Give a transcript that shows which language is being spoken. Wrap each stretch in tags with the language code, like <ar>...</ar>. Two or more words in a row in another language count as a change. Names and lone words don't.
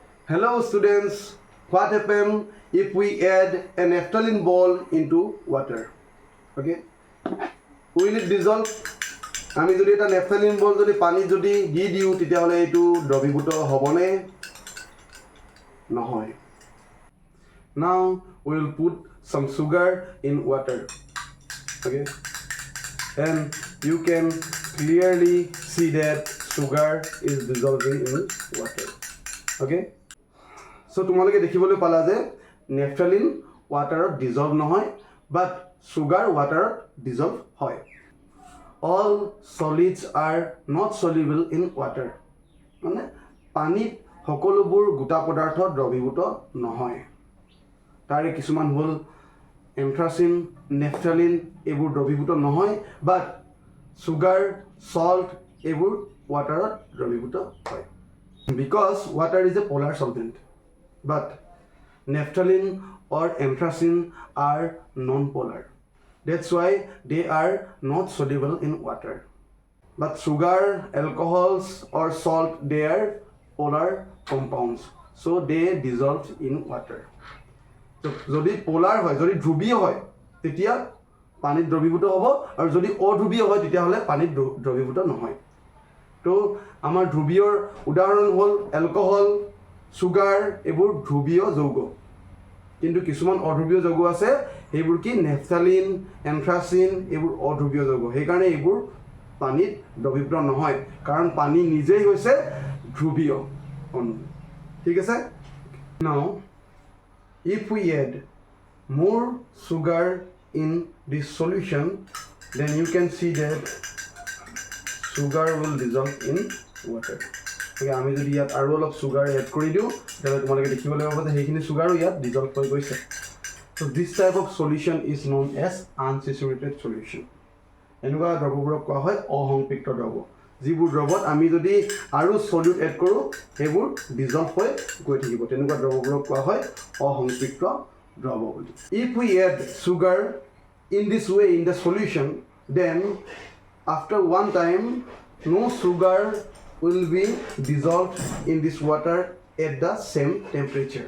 <en>Hello students, what happens if we add a naphthalene ball into water? Okay, will it dissolve?</en> <as>আমি যদি এটা</as> <en>naphthalene ball</en> <as>যদি পানী যদি দি দিও তেতিয়া হলে এটো দ্ৰৱীভূত হবনে? নহয়.</as> <en>Now we will put some sugar in water. Okay, and you can clearly see that sugar is dissolving in water. Okay, so</en> <as>তোমালোকে দেখিবলৈ পালা যে</as> <en>naphthalene water dissolve</en> <as>নহয়,</as> <en>but sugar water dissolve</en> <as>হয়.</as> <en>All solids are not soluble in water.</en> <as>মানে পানীত সকলোবোৰ গোটা পদাৰ্থ দ্ৰৱীভূত নহয়. তাৰে কিছুমান হ'ল anthracene, naphthalene এইবোৰ দ্ৰৱীভূত নহয়,</as> <en>but sugar, salt</en> <as>এইবোৰ waterত দ্ৰৱীভূত হয়.</as> <en>Because water is a polar solvent, but naphthalene or anthracene are non-polar. That's why they are not soluble in water. But sugar, alcohols or salt, they are polar compounds, so they dissolve in water.</en> <as>So যদি polar হয়, যদি ধ্ৰুবীয় হয়, তেতিয়া পানীত দ্ৰৱীভূত হ'ব, আৰু যদি অধ্ৰুবীয় হয় তেতিয়া হলে পানীত দ্ৰৱীভূত নহয়. তো আমাৰ ধ্ৰুবীয়ৰ উদাহৰণ হ'ল এলকহল, সুগাৰ এইবোৰ ধ্ৰুবীয় যৌগ. কিন্তু কিছুমান অধ্ৰুবীয় যৌগ আছে, এইবোৰ কি নেপথালিন, এন্থ্ৰাচিন এইবোৰ অধ্ৰুবীয় যৌগ. সেইকাৰণে এইবোৰ পানীত দ্ৰৱীভূত নহয়, কাৰণ পানী নিজেই হৈছে ধ্ৰুবীয় অণু. ঠিক আছে?</as> <en>Now if we add more sugar in this solution, then you can see that sugar will dissolve in water.</en> <as>Okay, আমি যদি ইয়াত আৰু অলপ</as> <en>sugar add</en> <as>কৰি দিওঁ তেতিয়াহ'লে তোমালোকে দেখিবলৈ পাব যে সেইখিনি সুগাৰো ইয়াত ডিজলভ হৈ গৈছে.</as> <en>So this type of solution is known as unsaturated solution.</en> <as>এনেকুৱা দ্ৰৱবোৰক কোৱা হয় অসম্পৃক্ত দ্ৰৱ. যিবোৰ দ্ৰৱত আমি যদি আৰু</as> <en>solute add</en> <as>কৰোঁ সেইবোৰ ডিজলভ হৈ গৈ থাকিব, তেনেকুৱা দ্ৰৱবোৰক কোৱা হয় অসম্পৃক্ত দ্ৰৱ বুলি.</as> <en>If we add sugar in this way in the solution, then after one time no sugar will be dissolved in this water at the same temperature.</en>